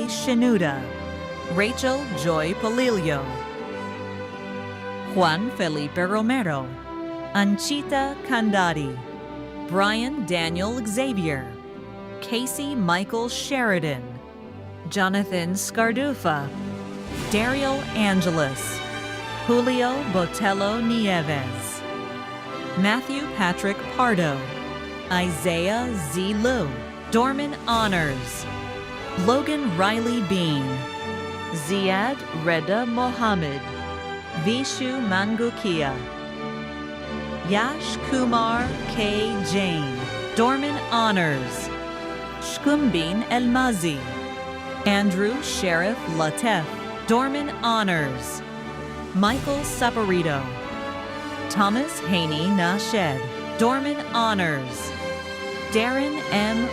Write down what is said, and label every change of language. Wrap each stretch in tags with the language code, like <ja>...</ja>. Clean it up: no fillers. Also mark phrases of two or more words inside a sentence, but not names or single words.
<en>Shinuda, Rachel Joy Palillo, Juan Felipe Romero, Anchita Kandadi, Brian Daniel Xavier, Casey Michael Sheridan, Jonathan Scardufa, Daryl Angeles, Julio Botello Nieves, Matthew Patrick Pardo, Isaiah Z. Liu, Dorman Honors, Logan Riley Bean, Ziad Reda Mohammed, Vishu Mangukia, Yash Kumar K. Jain, Dorman Honors, Shkumbin Elmazi, Andrew Sheriff Latef, Dorman Honors, Michael Saporito, Thomas Haney Nashed, Dorman Honors, Darren M.</en>